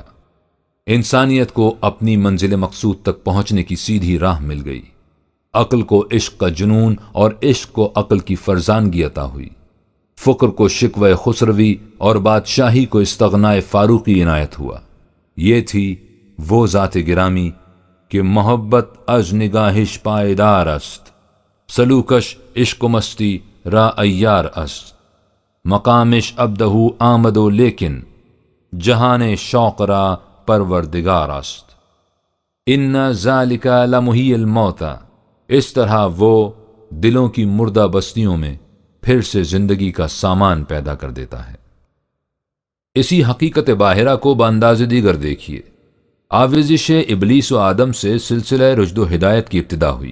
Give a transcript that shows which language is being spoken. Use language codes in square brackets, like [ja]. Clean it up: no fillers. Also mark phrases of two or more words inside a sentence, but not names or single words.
[ur] انسانیت کو اپنی منزل مقصود تک پہنچنے کی سیدھی راہ مل گئی۔ عقل کو عشق کا جنون اور عشق کو عقل کی فرزانگی عطا ہوئی۔ فقر کو شکوہ خسروی اور بادشاہی کو استغناء فاروقی عنایت ہوا۔ یہ تھی وہ ذات گرامی کہ [fa] محبت از نگاہش پائیدار است، سلوکش عشق و مستی را ایار است، مقامش ابدہ آمد و لیکن جہان شوق را پروردگار است۔ [ar] ان ذالک لمحی الموت، [ur] اس طرح وہ دلوں کی مردہ بستیوں میں پھر سے زندگی کا سامان پیدا کر دیتا ہے۔ اسی حقیقت باہرہ کو بانداز دیگر دیکھیے۔ آویزش ابلیس و آدم سے سلسلہ رشد و ہدایت کی ابتدا ہوئی۔